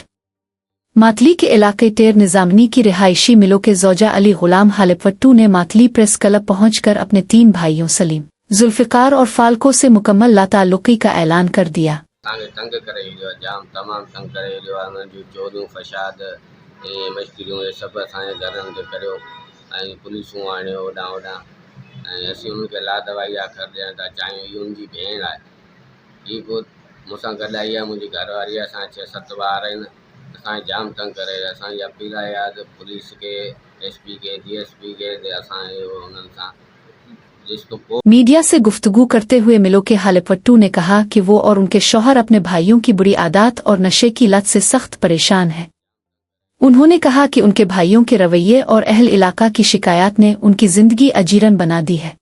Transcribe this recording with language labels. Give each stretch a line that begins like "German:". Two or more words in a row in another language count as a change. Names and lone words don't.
Urdu: ماتلی کے علاقے ٹیر نظامانی کی رہائشی ملوں کے زوجہ علی غلام ہالیپوٹو نے ماتلی پریس کلب پہنچ کر اپنے 3 بھائیوں سلیم، ذوالفقار اور فالکو سے مکمل لاتعلقی کا اعلان کر دیا.
Sindhi: तंग करे जाम तमाम तंग करे जो चोरियूं फसाद मश्किरियूं ये सब असांजे घरनि ते करियो ऐं पुलिसूं आणियो होॾां होॾां ऐं असीं उनखे लादवाई आख़िर ॾियणु था चाहियूं। हीअ उनजी भेण आहे, हीअ पोइ मूंसां गॾु आई आहे, मुंहिंजी घरवारी आहे, असां 6-7 ॿार आहिनि। असांखे जाम तंग करे। असांजी अपील आहे त पुलिस के SP के DSP के असांजे उन्हनि सां
Urdu: میڈیا سے گفتگو کرتے ہوئے ملوں کے ہالیپوٹو نے کہا کہ وہ اور ان کے شوہر اپنے بھائیوں کی بری عادت اور نشے کی لت سے سخت پریشان ہیں. انہوں نے کہا کہ ان کے بھائیوں کے رویے اور اہل علاقہ کی شکایت نے ان کی زندگی اجیرن بنا دی ہے.